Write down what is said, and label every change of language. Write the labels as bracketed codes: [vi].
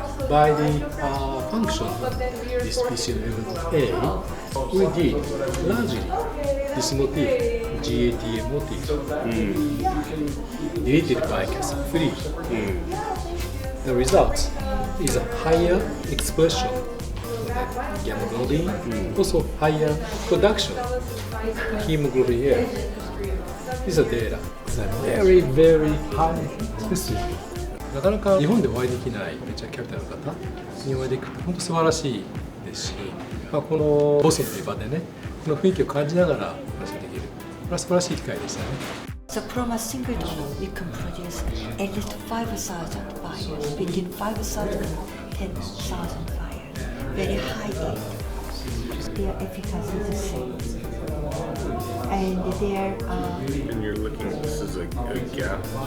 [en] By the function distribution level A, we did largely this motif, GATA motif, deleted by cas3. The result is a higher expression of the gamma globin, also higher production hemoglobin F. These are data. It's a very, very high specific. [ja] なかなか日本でお会いできないベンチャーキャピタルの方にお会いできると本当素晴らしいですし、このボスニアという場でね、この雰囲気を感じながら話ができる、これは素晴らしい機会でしたね。 [en] So from a single donor, we can produce at least 5,000 vials, between 5,000 and 10,000 vials. Very high yield. Their efficacy is the same. And their And you're looking, this is a gap.